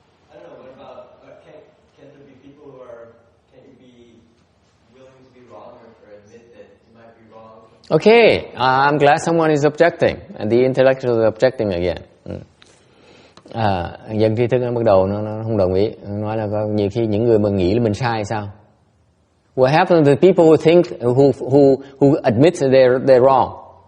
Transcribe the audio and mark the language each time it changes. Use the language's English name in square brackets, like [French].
[English] I don't know, what about, can there be people who can you be willing to be wrong or admit that you might be wrong? Okay, I'm glad someone is objecting. And the intellectuals are objecting again. [Vietnamese] Dân tri thức nó bắt đầu nó không đồng ý. Nói là có nhiều khi những người mà nghĩ là mình sai sao? [English] What happens to the people who think, who admit they're wrong?